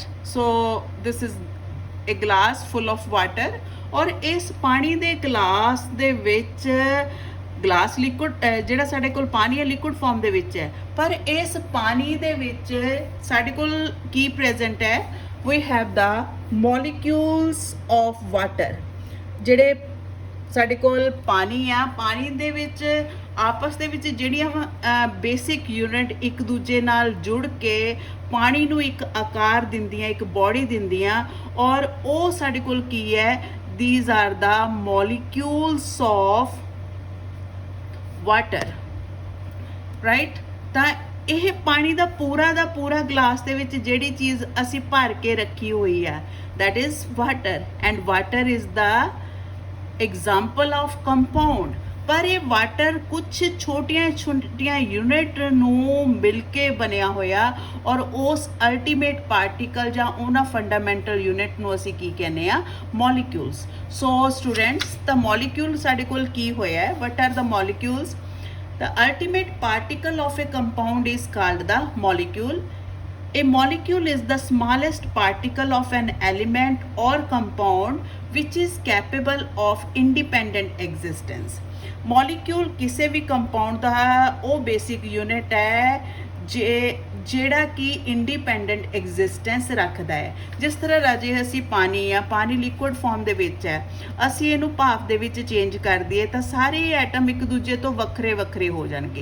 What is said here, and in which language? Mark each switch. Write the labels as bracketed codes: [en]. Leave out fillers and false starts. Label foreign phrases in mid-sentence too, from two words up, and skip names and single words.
[en] so this is a glass full of water, [pa] ਔਰ ਇਸ ਪਾਣੀ ਦੇ ਗਲਾਸ ਦੇ ਵਿੱਚ [en] glass liquid [pa] ਜਿਹੜਾ ਸਾਡੇ ਕੋਲ ਪਾਣੀ ਹੈ [en] liquid form [pa] ਦੇ ਵਿੱਚ ਹੈ, ਪਰ ਇਸ ਪਾਣੀ ਦੇ ਵਿੱਚ ਸਾਡੇ ਕੋਲ ਕੀ ਪ੍ਰੈਜ਼ੈਂਟ ਹੈ, [en] we have the molecules of water. [pa] ਜਿਹੜੇ ਸਾਡੇ ਕੋਲ ਪਾਣੀ ਆ, ਪਾਣੀ ਦੇ ਵਿੱਚ ਆਪਸ ਦੇ ਵਿੱਚ ਜਿਹੜੀਆਂ [en] basic unit [pa] ਇੱਕ ਦੂਜੇ ਨਾਲ ਜੁੜ ਕੇ ਪਾਣੀ ਨੂੰ ਇੱਕ ਆਕਾਰ ਦਿੰਦੀਆਂ, ਇੱਕ ਬੋਡੀ ਦਿੰਦੀਆਂ, ਔਰ ਉਹ ਸਾਡੇ ਕੋਲ ਕੀ ਹੈ, [en] these are the molecules of water, right। [pa] ਤਾਂ ਇਹ ਪਾਣੀ ਦਾ ਪੂਰਾ ਗਲਾਸ ਦੇ ਵਿੱਚ ਜਿਹੜੀ ਚੀਜ਼ ਅਸੀਂ ਭਰ ਕੇ ਰੱਖੀ ਹੋਈ ਹੈ, [en] that is water, and water is the example of compound। [pa] ਪਰ ਇਹ ਵਾਟਰ ਕੁਛ ਛੋਟੀਆਂ ਯੂਨਿਟ ਨੂੰ ਮਿਲ ਕੇ ਬਣਿਆ ਹੋਇਆ, ਔਰ ਉਸ [en] ultimate particle [pa] ਜਾਂ ਉਹਨਾਂ [en] fundamental unit [pa] ਨੂੰ ਅਸੀਂ ਕੀ ਕਹਿੰਦੇ ਆ, ਮੋਲੀਕਿਊਲਸ। [en] so students, [pa] ਤਾਂ ਮੋਲੀਕਿਊਲ ਸਾਡੇ ਕੋਲ ਕੀ ਹੋਇਆ ਹੈ, [en] what are the molecules. The ultimate particle of a compound is called the molecule. A molecule is the smallest particle of an element or compound which is capable of independent existence. [pa] Molecule ਕਿਸੇ ਵੀ ਕੰਪਾਊਂਡ ਦਾ ਉਹ ਬੇਸਿਕ ਯੂਨਿਟ ਹੈ ਜਿਹੜਾ ਕਿ [en] independent existence [pa] ਰੱਖਦਾ ਹੈ। ਜਿਸ ਤਰ੍ਹਾਂ ਰਾਜੇ ਅਸੀਂ ਪਾਣੀ [en] liquid form [pa] ਦੇ ਵਿੱਚ ਹੈ, ਅਸੀਂ ਇਹਨੂੰ ਭਾਫ ਦੇ ਵਿੱਚ ਚੇਂਜ ਕਰ ਦਈਏ ਤਾਂ ਸਾਰੇ ਐਟਮ ਇੱਕ ਦੂਜੇ ਤੋਂ ਵੱਖਰੇ ਹੋ ਜਾਣਗੇ।